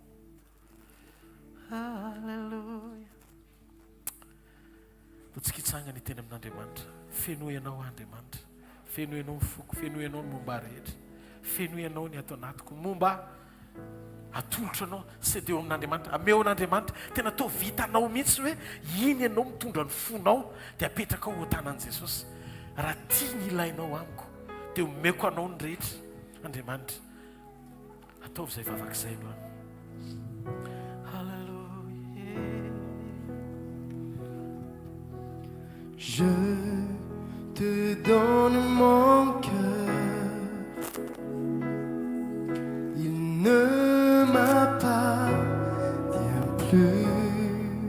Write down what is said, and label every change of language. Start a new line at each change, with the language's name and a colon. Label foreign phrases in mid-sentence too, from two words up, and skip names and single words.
Malagasy: alleloia tsika hitsangana iteny amin'Andriamanitra fenoy ianao Andriamanitra fenoy ianao ny foko fenoy ianao ny momba rehetra fenoy ianao ny ato anatiko momba atolotra anao sy deo amin'Andriamanitra ameo an'Andriamanitra tena tao vitanao mihitsy hoe iny ianao mitondra ny fonao dia apetraka ao tanan'i Jesosy raha tia ny ilainao amiko dia omeko anao ny rehetra Andriamanitra ataovy izay vavak'izay aloha
French: Je te donne mon cœur, il ne m'appartient plus.